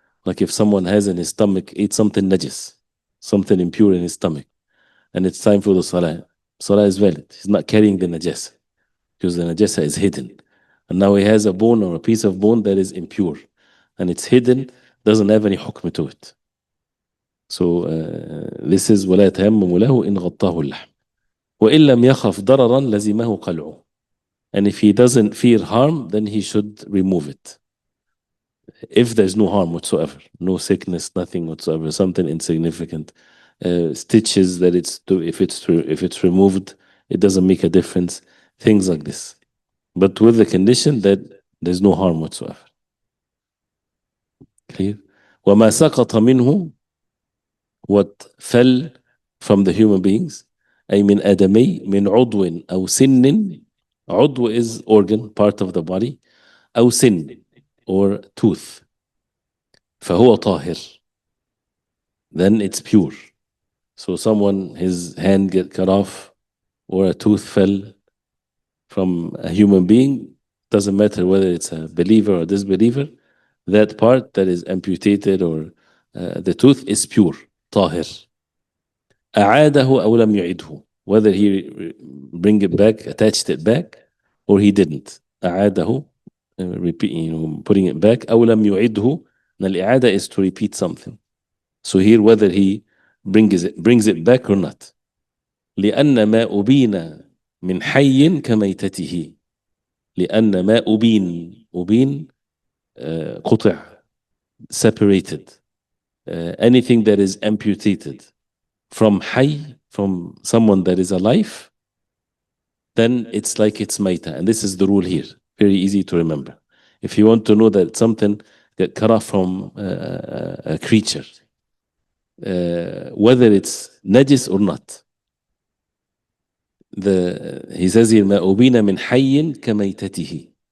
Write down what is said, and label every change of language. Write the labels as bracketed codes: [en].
[en] Like if someone has in his stomach, ate something najis, something impure in his stomach, and it's time for the salah. Salah is valid. He's not carrying the najasa because the najasa is hidden. And now he has a bone or a piece of bone that is impure and it's hidden, doesn't have any hukm to it. So this is [ar] ولا يتيمم له إن غطاه اللحم وإن لم يخف ضررا لزمه قلعه. [en] And if he doesn't fear harm, then he should remove it. If there's no harm whatsoever, no sickness, nothing whatsoever, something insignificant, stitches that if it's removed, it doesn't make a difference, things like this. But with the condition that there's no harm whatsoever. Clear? [ar] وما سقط منه, [en] what fell from the human beings, [ar] أي من آدمي من عضو أو سن. [en] عضو is organ, part of the body. [ar] أو سن [en] or tooth. [ar] فهو طاهر. [en] Then it's pure. So someone, his hand get cut off or a tooth fell from a human being, doesn't matter whether it's a believer or disbeliever, that part that is amputated or the tooth is pure, طاهر. [ar] أعاده أو لم يعده, [en] whether he bring it back, attached it back, or he didn't. أعاده, repeat, putting it back. [ar] أو لم يعده, [en] and الإعادة is to repeat something. So here whether he brings it back or not. [ar] لأن ما أبين من حي كميتته. لأن ما أبين قطع, [en] separated. Anything that is amputated from حي, from someone that is alive, then it's like it's maita. And this is the rule here. Very easy to remember. If you want to know that something get cut off from a creature, whether it's najis or not, he says here [ar] ما أبين من حي كميتته.